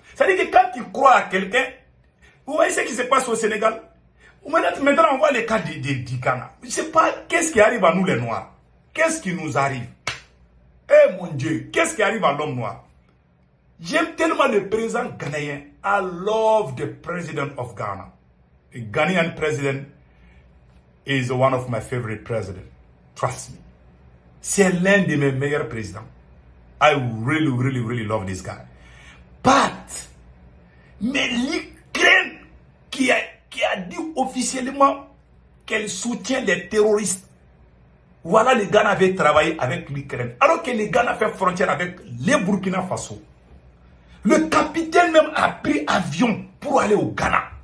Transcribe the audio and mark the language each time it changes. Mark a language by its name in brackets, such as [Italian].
[French] C'est-à-dire que quand tu crois à quelqu'un, vous voyez ce qui se passe au Sénégal. Maintenant, on voit les cas du Ghana. Je ne sais pas qu'est-ce qui arrive à nous les Noirs. Qu'est-ce qui nous arrive? Eh mon Dieu, qu'est-ce qui arrive à l'homme noir? J'aime tellement le président ghanéen. [English] I love the president of Ghana. The Ghanaian president is one of my favorite presidents. Trust me. [French] C'est l'un de mes meilleurs présidents. [English] I really, really, really love this guy. [French] But, mais l'Ukraine qui a dit officiellement qu'elle soutient les terroristes. Voilà, les Ghana avaient travaillé avec l'Ukraine. Alors que les Ghana fait frontière avec les Burkina Faso. Le capitaine même a pris avion pour aller au Ghana.